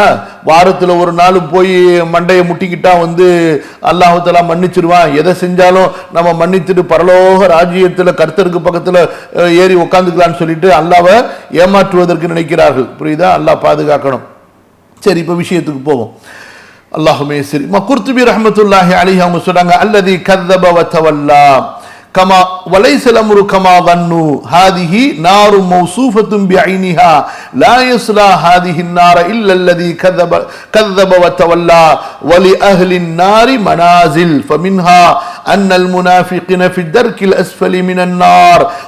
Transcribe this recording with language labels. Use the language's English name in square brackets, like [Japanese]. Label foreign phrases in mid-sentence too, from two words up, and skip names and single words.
[Tamil] வாரத்துல ஒரு நாள் போய் மண்டையை முட்டிக்கிட்டா [Arabic] الله تعالى [Tamil] மன்னிச்சிருவான், எதை செஞ்சாலும் நம்ம மன்னித்துட்டு பரலோக ராஜ்யத்துல கர்த்தருக்கு பக்கத்துல ஏறி உட்காந்துக்கலான்னு சொல்லிட்டு அல்லாஹ்வை ஏமாற்றுவதற்கு நினைக்கிறார்கள். புரியுதா? அல்லாஹ் பாதுகாக்கணும். சரி, இப்ப விஷயத்துக்கு போவோம். அல்லாஹுமே சரி. குர்துபி [Arabic] رحمة الله عليه [Tamil] அவங்க சொல்றாங்க, [Arabic] அல்லதி கذب وتولى كما وليس الامر كما ظنوا هذه نار موصوفه بعينها لا يصلى هذه النار الا الذي كذب وتولى ولأهل النار منازل فمنها ان المنافقين في الدرك الاسفل من النار